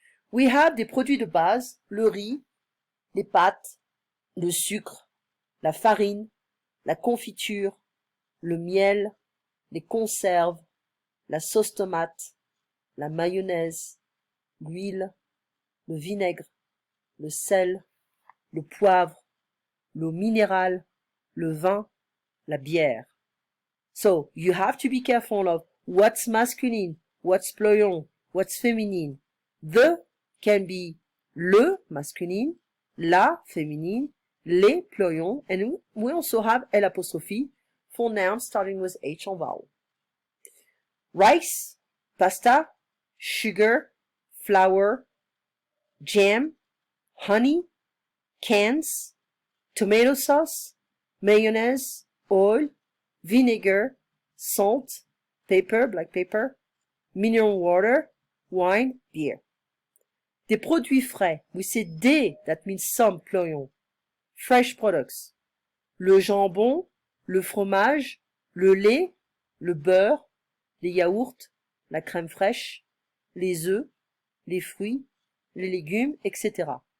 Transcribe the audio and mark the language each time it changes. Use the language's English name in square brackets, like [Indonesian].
[English] We have [French] des produits de base, le riz, les pâtes, le sucre, la farine, la confiture, le miel, les conserves, la sauce tomate, la mayonnaise, l'huile, le vinaigre, le sel, le poivre, l'eau minérale, le vin, la bière. [English] So, you have to be careful of what's masculine, what's plurion, what's feminine. The can be le masculine, la féminine, les plurions, and we also have l'apostrophe for nouns starting with H on vowel. Rice, pasta, sugar, flour, jam, honey, cans, tomato sauce, mayonnaise, oil, vinegar, salt, pepper, black pepper, mineral water, wine, beer. [French] Des produits frais. [English] We say des, that means some, plurion. Fresh products. [French] Le jambon, le fromage, le lait, le beurre, les yaourts, la crème fraîche, les œufs, les fruits, les légumes, etc.